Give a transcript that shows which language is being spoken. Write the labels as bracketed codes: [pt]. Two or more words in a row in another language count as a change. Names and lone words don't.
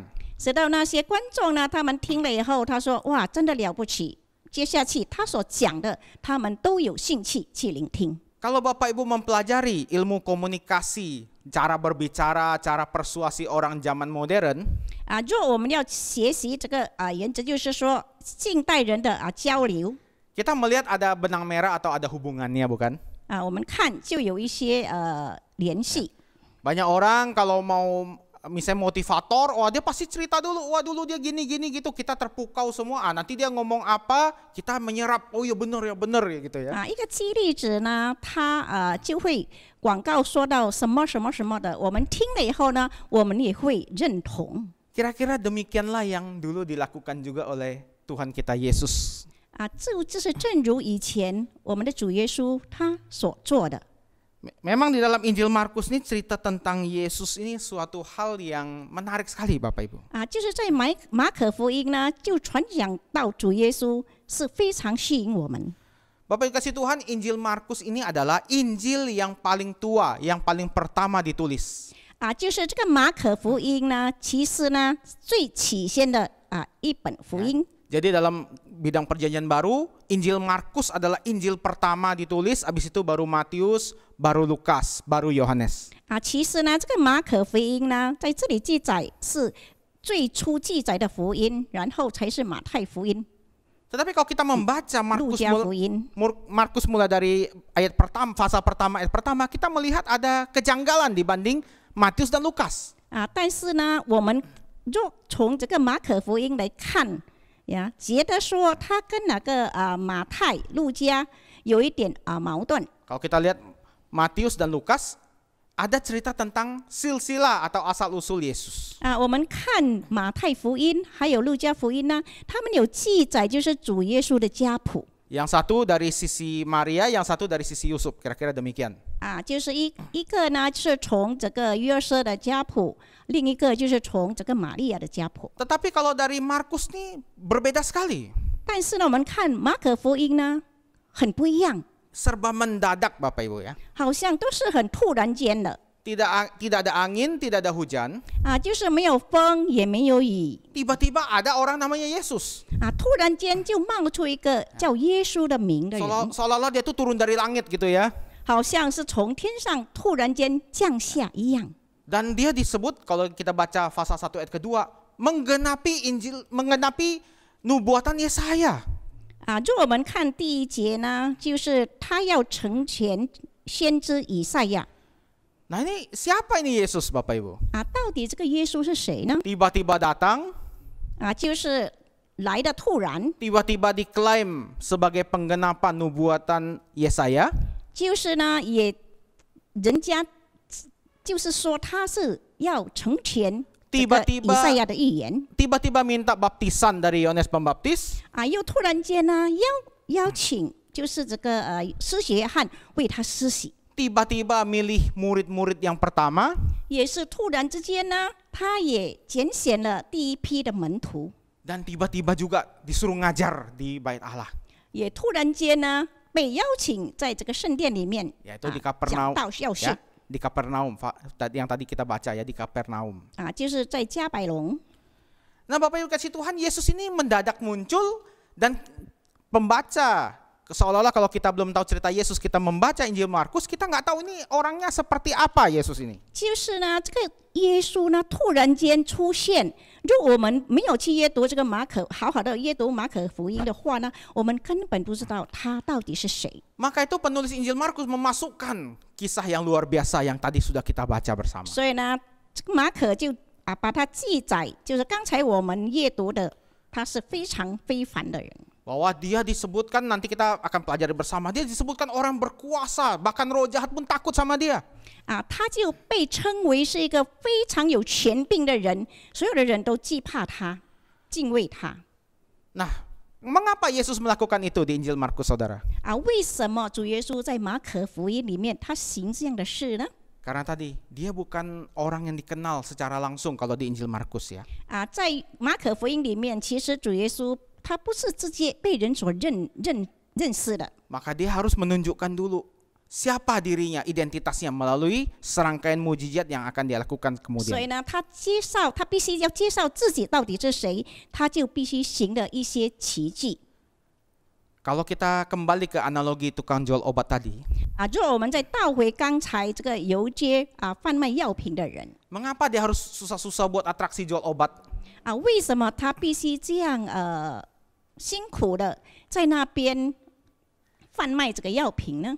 [zh] 直到那些观众呢，他们听了以后，他说：“哇，真的了不起！” 接下去他所讲的，他们都有兴趣去聆听。 [id] Kalau Bapak Ibu mempelajari ilmu komunikasi, cara berbicara, cara persuasi orang zaman modern, [zh] 若我们要学习这个原则，就是说近代人的交流 [id] kita melihat ada benang merah atau ada hubungannya, bukan? [zh] 我们看就有一些联系。 [id] Banyak orang kalau mau misalnya motivator, wah dia pasti cerita dulu, wah dulu dia gini gitu, kita terpukau semua. Nanti dia ngomong apa, kita menyerap, oh ya benar ya gitu ya. [zh] 一个激励者呢，他就会广告说到什么什么什么的，我们听了以后呢，我们也会认同。 [id] Kira-kira demikianlah yang dulu dilakukan juga oleh Tuhan kita Yesus. [zh] 就是正如以前我们的主耶稣他所做的。 [id] Memang di dalam Injil Markus ini cerita tentang Yesus ini suatu hal yang menarik sekali Bapak Ibu. [zh] 就是在马可福音呢，就传讲到主耶稣是非常吸引我们。 [id] Bapak Ibu kasih Tuhan, Injil Markus ini adalah Injil yang paling tua, yang paling pertama ditulis. [zh] 就是这个马可福音呢，其实呢最起先的一本福音。 [id] Jadi dalam bidang perjanjian baru, Injil Markus adalah Injil pertama ditulis, habis itu baru Matius, baru Lukas, baru Yohanes. [zh] 其实呢，这个马可福音呢，在这里记载是最初记载的福音，然后才是马太福音、 [id] Tetapi kalau kita membaca [zh] 路加福音。 [id] Markus mulai dari ayat pertama, fase pertama, ayat pertama, kita melihat ada kejanggalan dibanding Matius dan Lukas. [zh] 但是呢，我们若从这个马可福音来看。觉得说他跟那个马太、路加有一点矛盾。 [id] Kalau kita lihat Matius dan Lukas, ada cerita tentang silsilah atau asal usul Yesus. [zh] 我们看马太福音还有路加福音呢，他们有记载就是主耶稣的家谱。 [id] Yang satu dari sisi Maria, yang satu dari sisi Yusuf, kira-kira demikian. [zh] 就是一个呢，就是从这个约瑟的家谱，另一个就是从这个玛利亚的家谱。 [id] Tetapi kalau dari Markus nih berbeda sekali. [zh] 但是呢，我们看马可福音呢，很不一样， [id] Serba mendadak Bapak Ibu ya. [zh] 好像都是很突然间的。 [id] Tidak ada angin, tidak ada hujan. [zh] 就是没有风也没有雨。 [id] Tiba-tiba ada orang namanya Yesus. [zh] 突然间就冒出一个叫耶稣的名的人， [id] Seolah-olah dia tuh turun dari langit gitu ya. [zh] 好像是从天上突然间降下一样。 [id] Dan dia disebut kalau kita baca pasal 1 ayat kedua, menggenapi nubuatan Yesaya. [zh] 如果我们看第1节呢，就是他要成全先知以赛亚。 [id] Nah ini siapa ini Yesus Bapak Ibu? [zh] 到底这个耶稣是谁呢？ [id] Tiba-tiba datang, [zh] 就是来的突然， [id] tiba-tiba diklaim sebagai penggenapan nubuatan Yesaya. [zh] 就是呢，人家就是说他是要成全这个以赛亚的预言。 [id] Tiba-tiba minta baptisan dari Yohanes Pembaptis. [zh] 又突然间呢，邀请就是这个施洗约翰为他施洗。 [id] Tiba-tiba milih murid-murid yang pertama. [zh] 也是突然之间呢，他也拣选了第一批的门徒。 [id] Dan tiba-tiba juga disuruh ngajar di Bait Allah. [zh] 也突然间呢，被邀请在这个圣殿里面 [id] Yaitu di Kapernaum, [zh] 讲道要训 [id] ya, di Kapernaum yang tadi kita baca ya, di Kapernaum. [zh] 就是在加百隆。 [id] Nah Bapak Ibu kasih Tuhan, Yesus ini mendadak muncul dan pembaca seolah-olah kalau kita belum tahu cerita Yesus, kita membaca Injil Markus, kita nggak tahu ini orangnya seperti apa Yesus ini. [zh] 就是呢，这个耶稣呢突然间出现。如果我们没有去阅读这个好好的阅读马可福音的话呢，我们根本不知道他到底是谁。 [id] Maka itu penulis Injil Markus memasukkan kisah yang luar biasa yang tadi sudah kita baca bersama. [zh] 所以呢，这个马可就把它记载，就是刚才我们阅读的，他是非常非凡的人。 [id] Bahwa dia disebutkan, nanti kita akan pelajari bersama, dia disebutkan orang berkuasa, bahkan roh jahat pun takut sama dia. [zh] 他就被称为是一个非常有权柄的人，所有的人都惧怕他，敬畏他。 [id] Nah, mengapa Yesus melakukan itu di Injil Markus, saudara? [zh] 为什么主耶稣在马可福音里面他行这样的事呢？ [id] Karena tadi dia bukan orang yang dikenal secara langsung kalau di Injil Markus ya. [zh] 在马可福音里面，其实主耶稣他不是直接被人所认识的。 [id] Maka dia harus menunjukkan dulu siapa dirinya, identitasnya melalui serangkaian mujizat yang akan dia lakukan [zh] 所以 [id] kemudian. [zh] 呢，他必须要介绍自己到底是谁，他就必须行了一些奇迹。 [id] Kalau kita kembali ke analogi tukang jual obat tadi, [zh] 如果我们再倒回刚才这个游街贩卖药品的人， [id] mengapa dia harus susah-susah buat atraksi jual obat? [zh] 为什么他必须这样辛苦的在那边贩卖这个药品呢？